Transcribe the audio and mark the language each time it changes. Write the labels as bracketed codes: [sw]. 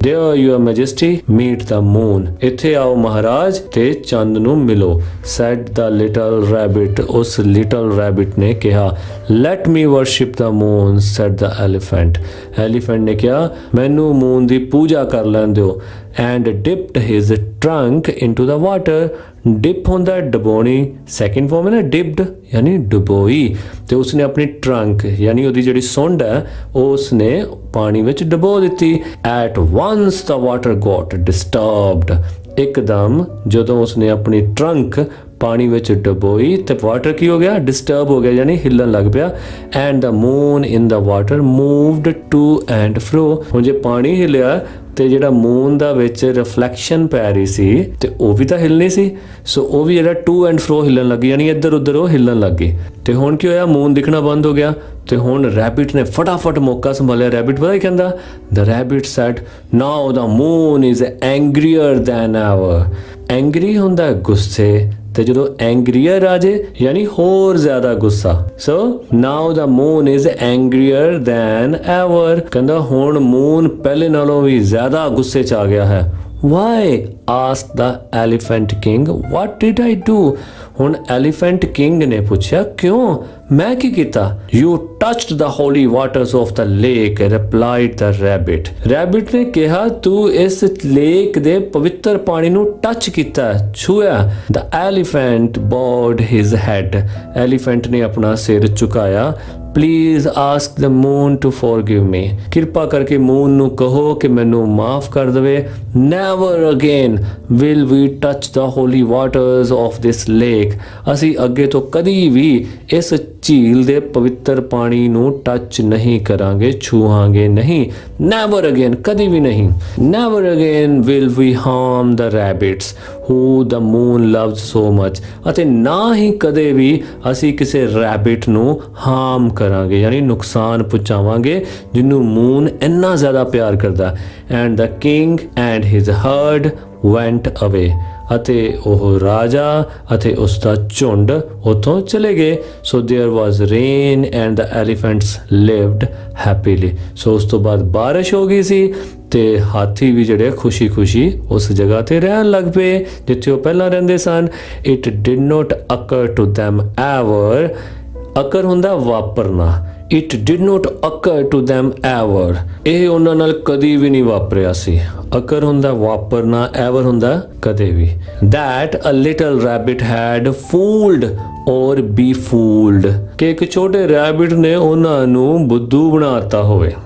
[en] There your majesty, meet the moon. [pa] ਇੱਥੇ ਆਓ ਮਹਾਰਾਜ ਤੇ ਚੰਦ ਨੂੰ ਮਿਲੋ। [en] Said the little rabbit. [pa] ਉਸ little rabbit ਨੇ ਕਿਹਾ। [en] Let me worship the moon, said the elephant. [pa] Elephant ਨੇ ਕਿਹਾ ਮੈਨੂੰ ਮੂਨ ਦੀ ਪੂਜਾ ਕਰ ਲੈਣ ਦਿਓ। [en] And dipped his trunk into the water. [pa] Dip ਹੁੰਦਾ ਡਬੋਣੀ, ਸੈਕਿੰਡ ਫਾਰਮ ਹੈ ਨਾ dipped ਯਾਨੀ ਡਬੋਈ, ਤੇ ਉਸਨੇ ਆਪਣੀ ਟਰੰਕ ਯਾਨੀ ਉਹਦੀ ਜਿਹੜੀ ਸੁੰਡ ਹੈ ਉਹ ਉਸਨੇ ਪਾਣੀ ਵਿੱਚ ਡਬੋ ਦਿੱਤੀ। [en] At once the water got disturbed. [pa] ਇੱਕਦਮ ਜਦੋਂ ਉਸਨੇ ਆਪਣੀ ਟਰੰਕ ਪਾਣੀ ਵਿੱਚ ਡਬੋਈ ਤੇ ਵਾਟਰ ਕੀ ਹੋ ਗਿਆ, ਡਿਸਟਰਬ ਹੋ ਗਿਆ, ਯਾਨੀ ਹਿੱਲਣ ਲੱਗ ਪਿਆ। [en] And the moon in the water moved to and fro. [pa] ਹੁਣ ਜੇ ਪਾਣੀ ਹਿੱਲਿਆ ਤੇ ਜਿਹੜਾ ਮੂਨ ਦਾ ਵਿੱਚ ਰਿਫਲੈਕਸ਼ਨ ਪੈ ਰਹੀ ਸੀ ਤੇ ਉਹ ਵੀ ਤਾਂ ਹਿੱਲਣੀ ਸੀ, ਸੋ ਉਹ ਵੀ ਜਿਹੜਾ ਟੂ ਐਂਡ ਫਰੋ ਹਿੱਲਣ ਲੱਗੀ, ਯਾਨੀ ਇੱਧਰ ਉੱਧਰ ਉਹ ਹਿੱਲਣ ਲੱਗੀ। ਤੇ ਹੁਣ ਕੀ ਹੋਇਆ, ਮੂਨ ਦਿਖਣਾ ਬੰਦ ਹੋ ਗਿਆ। ਤੇ ਹੁਣ ਰੈਬਿਟ ਨੇ ਫਟਾਫਟ ਮੌਕਾ ਸੰਭਾਲਿਆ। ਰੈਬਿਟ ਪਤਾ ਕੀ ਕਹਿੰਦਾ, [en] The rabbit said now the moon is angrier than ever. [pa] Angry ਹੁੰਦਾ ਗੁੱਸੇ, ਤੇ ਜਦੋਂ ਐਂਗਰੀਅਰ ਆ ਜੇ ਯਾਨੀ ਹੋਰ ਜ਼ਿਆਦਾ ਗੁੱਸਾ। [en] So now the moon is angrier than ever. [pa] ਕਹਿੰਦਾ ਹੁਣ ਮੂਨ ਪਹਿਲੇ ਨਾਲੋਂ ਵੀ ਜ਼ਿਆਦਾ ਗੁੱਸੇ 'ਚ ਆ ਗਿਆ ਹੈ। [en] Why? asked the elephant king. What did I do? [pa] ਹੁਣ ਐਲੀਫੈਂਟ ਕਿੰਗ ਨੇ ਪੁੱਛਿਆ, ਕਿਉਂ, ਮੈਂ ਕੀ ਕੀਤਾ? [en] You touched the holy waters of the lake, replied the rabbit. [pa] Rabbit ਨੇ ਕਿਹਾ, ਤੂੰ ਇਸ ਲੇਕ ਦੇ ਪਵਿੱਤਰ ਪਾਣੀ ਨੂੰ ਟੱਚ ਕੀਤਾ, ਛੂਇਆ। [en] The elephant bowed his head. [pa] Elephant ਨੇ ਆਪਣਾ ਸਿਰ ਝੁਕਾਇਆ। [en] Please ask the moon to forgive me. [pa] ਕਿਰਪਾ ਕਰਕੇ ਮੂਨ ਨੂੰ ਕਹੋ ਕਿ ਮੈਨੂੰ ਮਾਫ ਕਰ ਦੇਵੇ। [en] Never again will we touch the holy waters of this lake. [pa] ਅਸੀਂ ਅੱਗੇ ਤੋਂ ਕਦੀ ਵੀ ਇਸ ਝੀਲ ਦੇ ਪਵਿੱਤਰ ਪਾਣੀ ਨੂੰ ਟੱਚ ਨਹੀਂ ਕਰਾਂਗੇ, ਛੂਹਾਂਗੇ ਨਹੀਂ। [en] Never again, [pa] ਕਦੀ ਵੀ ਨਹੀਂ। [en] Never again will we harm the rabbits who the moon loves so much. [pa] ਅਤੇ ਨਾ ਹੀ ਕਦੇ ਵੀ ਅਸੀਂ ਕਿਸੇ ਰੈਬਿਟ ਨੂੰ ਹਾਰਮ ਕਰਾਂਗੇ, ਯਾਨੀ ਨੁਕਸਾਨ ਪਹੁੰਚਾਵਾਂਗੇ, ਜਿਹਨੂੰ ਮੂਨ ਇੰਨਾ ਜ਼ਿਆਦਾ ਪਿਆਰ ਕਰਦਾ। [en] And the king and his herd went away. [pa] ਅਤੇ ਉਹ ਰਾਜਾ ਅਤੇ ਉਸ ਦਾ ਝੁੰਡ ਉੱਥੋਂ ਚਲੇ ਗਏ। [en] So there was rain and the elephants lived happily. [pa] ਸੋ ਉਸ ਤੋਂ ਬਾਅਦ ਬਾਰਿਸ਼ ਹੋ ਗਈ ਸੀ ਤੇ ਹਾਥੀ ਵੀ ਜਿਹੜੇ ਖੁਸ਼ੀ-ਖੁਸ਼ੀ ਉਸ ਜਗ੍ਹਾ ਤੇ ਰਹਿਣ ਲੱਗ ਪਏ ਜਿੱਥੇ ਉਹ ਪਹਿਲਾਂ ਰਹਿੰਦੇ ਸਨ। [en] It did not occur to them ever. [pa] ਅਕਰ ਹੁੰਦਾ ਵਾਪਰਨਾ। [en] It did not occur to them ever. [pa] ਇਹ ਉਹਨਾਂ ਨਾਲ ਕਦੀ ਵੀ ਨਹੀਂ ਵਾਪਰਿਆ ਸੀ। ਅਕਰ ਹੁੰਦਾ ਵਾਪਰਨਾ, ਐਵਰ ਹੁੰਦਾ ਕਦੇ ਵੀ। [en] That a little rabbit had fooled or be fooled. [pa] ਕਿ ਇੱਕ ਛੋਟੇ ਰੈਬਿਟ ਨੇ ਉਹਨਾਂ ਨੂੰ ਬੁੱਧੂ ਬਣਾਤਾ ਹੋਵੇ।